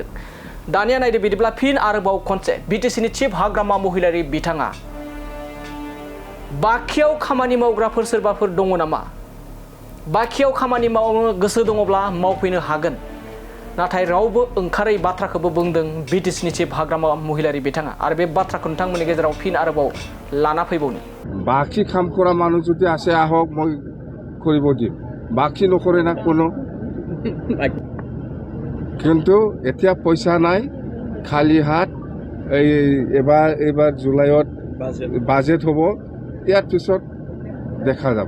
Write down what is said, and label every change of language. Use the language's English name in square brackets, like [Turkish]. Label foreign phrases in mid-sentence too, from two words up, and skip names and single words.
[Bodo] दानिया नायदो बिदिब्ला फिन आरोबाव खनसे बिटिसिनि चिफ हाग्रामा महिलारि बिथाङा बाखियाव खामानि मावग्राफोर सोरबाफोर दङ नामा? बाखियाव खामानि मावनो गोसो दङब्ला मावफैनो हागोन। नाथाय रावबो ओंखारै बाथ्राखौबो बुंदों बिटिसिनि चिफ हाग्रामा महिलारि बिथाङा। आरो बे बाथ्राखौ नोंथांमोननि गेजेराव फिन आरोबाव लाना फैबावनि। [Assamese] বাকি কাম কৰা মানুহ যদি আছে আহক, মই কৰিব দিম। বাকি নকৰে না কোনো। কিন্তু এতিয়া পইচা নাই, খালি হাত। এবাৰ জুলাইত বাজেট হ'ব, ইয়াৰ পিছত দেখা যাব।